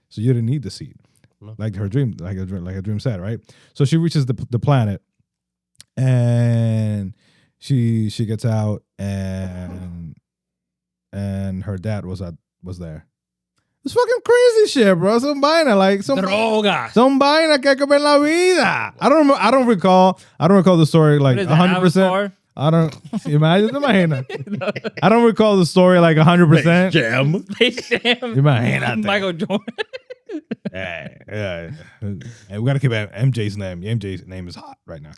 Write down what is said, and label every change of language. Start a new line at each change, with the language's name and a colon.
English: So you didn't need the seat, like her dream said, right? So she reaches the planet, and she gets out, and her dad was there. It's fucking crazy shit, bro. Some vaina
Spanish: Drogas. Some vaina que hay que ver en la vida.
English: I don't recall the story like 100%. I don't imagine. I don't recall the story like 100%. Jam. Imagine. Michael Jordan. Yeah. And we gotta keep MJ's name. MJ's name is hot right now.